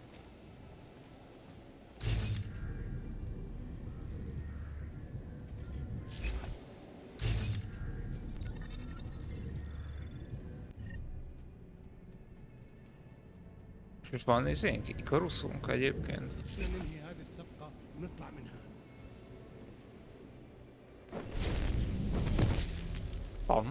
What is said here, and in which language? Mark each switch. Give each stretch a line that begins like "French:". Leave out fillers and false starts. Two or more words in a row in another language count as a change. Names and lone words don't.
Hungarian: És van nézénk? Ikaruszunk egyébként?
Arabic: بدنا ننهي هذه الصفقه ونطلع منها.
Hungarian: Van.